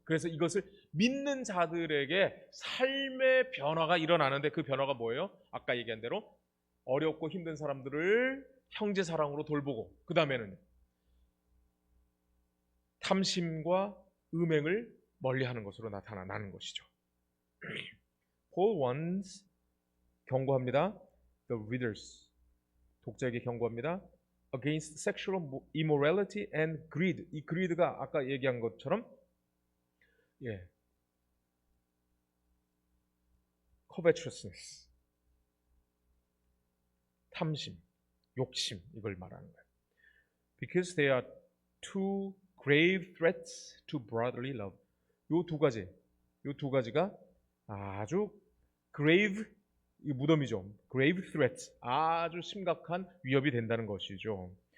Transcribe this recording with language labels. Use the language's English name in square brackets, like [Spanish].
[Korean] 그래서 이것을 믿는 자들에게 삶의 변화가 일어나는데, 그 변화가 뭐예요? 아까 얘기한 대로 어렵고 힘든 사람들을 형제 사랑으로 돌보고, 그 다음에는 탐심과 음행을 멀리하는 것으로 나타나는 것이죠. [English] Paul warns, [Korean] 경고합니다. [English] The readers, [Korean] 독자에게 경고합니다. [English] Against sexual immorality and greed. [Korean] 이 greed가 아까 얘기한 것처럼 covetousness, 탐심, 욕심, 이걸 말하는 거예요. [English] Because they are two grave threats to brotherly love. [Korean] 요 두 가지가 아주 grave, 이 무덤이죠. grave threats, 아주 심각한 위협이 된다는 것이죠.